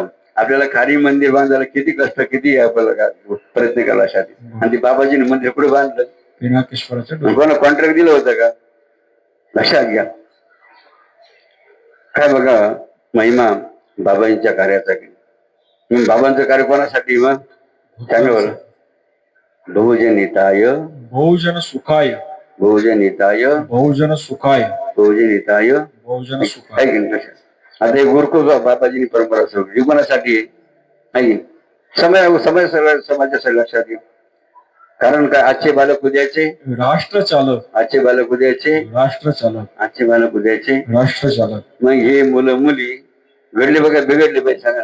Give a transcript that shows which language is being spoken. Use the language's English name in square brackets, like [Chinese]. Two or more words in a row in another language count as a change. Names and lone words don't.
[Marathi] आपल्याला खारी मंदिर बांधायला किती कष्ट, किती आपल्याला प्रयत्न केला साठी, आणि ते बाबाजीने मंदिर पुढे बांधलं, पिनाकेश्वराच्या कोणा कॉन्ट्रॅक्ट दिलं होतं का, लक्षात घ्या. काय बघा महिमा बाबांच्या कार्याचा. मग बाबांचं कार्य कोणासाठी, मग सांगा बरं, [Sanskrit] बहुजन हिताय, बहुजन सुखाय, बहुजन हिताय, बहुजन सुखाय, बहुजन हिताय, बहुजन सुखाय. [Marathi] आहे की नाही. आता हे गुरुकुल बाबाजींनी परंपरा सुरू केली कोणासाठी आहे, समाजासाठी लक्षात घ्या. कारण काय, आजचे बालक उद्याचे राष्ट्र चालक, आजचे बालक उद्याचे राष्ट्र चालक, आजचे बालक उद्याचे राष्ट्र चालक. मग हे मुलं मुली घडले बघा बिघडले पाहिजे, सांगा.